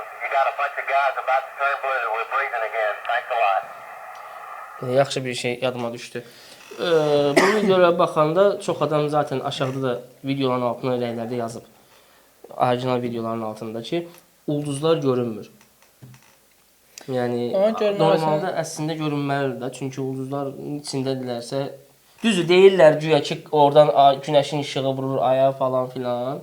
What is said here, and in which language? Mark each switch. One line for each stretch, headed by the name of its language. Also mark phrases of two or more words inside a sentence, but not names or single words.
English: You got a bunch of guys about to turn blue. We're breathing again. Thanks a lot.
Azerbaijani: Yaxşı bir şey yadıma düşdü. Bu videolara baxanda çox adam zaten aşağıda da videoların altına rəylərdə yazıb. Orijinal videoların altında ki, ulduzlar görünmür. Yəni normalda əslində görünməlidir də, çünki ulduzlar içindədirlərsə, düzdür deyirlər güya ki, oradan günəşin işığı vurur aya falan filan.